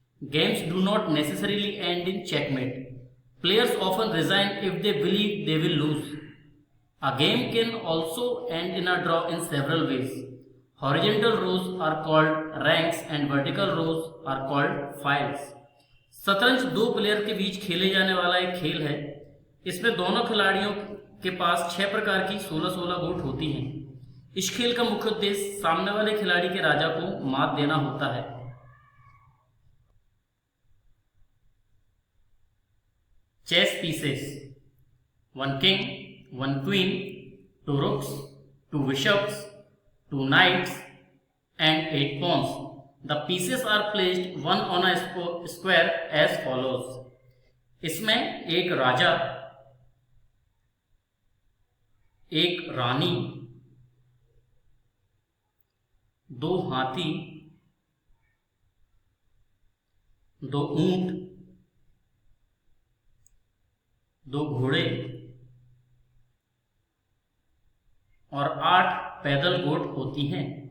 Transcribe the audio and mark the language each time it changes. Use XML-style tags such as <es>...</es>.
<en>Games do not necessarily end in checkmate. Players often resign if they believe they will lose. A game can also end in a draw in several ways. Horizontal rows are called ranks and vertical rows are called files.</en> <hi>शतरंज दो player के बीच खेले जाने वाला एक खेल है। इसमें दोनों खिलाड़ियों के पास 6 प्रकार की 16-16 गोट होती हैं। इस खेल का मुख्य उद्देश्य सामने वाले खिलाड़ी के राजा को मात देना होता है।</hi> <en>Chess pieces: 1 king, 1 queen, 2 rooks, 2 bishops, 2 knights and 8 pawns. The pieces are placed one on a square as follows.</en> <hi>इसमें एक राजा, एक रानी, 2 हाथी, 2 ऊंट, 2 घोड़े और 8 पैदल गोट होती हैं।</hi>